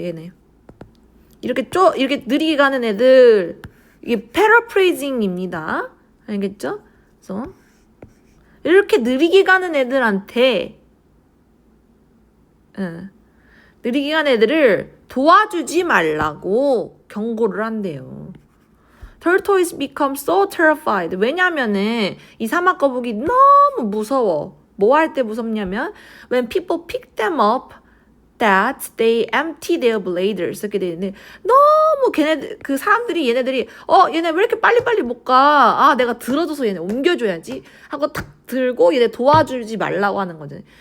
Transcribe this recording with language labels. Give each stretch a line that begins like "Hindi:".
Korean: 얘네 이렇게 느리게 가는 애들, 이게 paraphrasing입니다. 알겠죠? 그래서 이렇게 느리게 가는 애들한테 느리게 가는 애들을 도와주지 말라고 경고를 한대요.
English: Tortoise become so terrified.
Korean: 왜냐면은 이 사막거북이 너무 무서워.
English: 뭐 할 때 무섭냐면 when people pick them up that they empty their bladers.
Korean: 이렇게 돼 있는데 너무 그 사람들이 얘네들이 얘네 왜 이렇게 빨리빨리 못 가? 내가 들어줘서 얘네 옮겨줘야지 하고 탁 들고 얘네 도와주지 말라고 하는 거죠.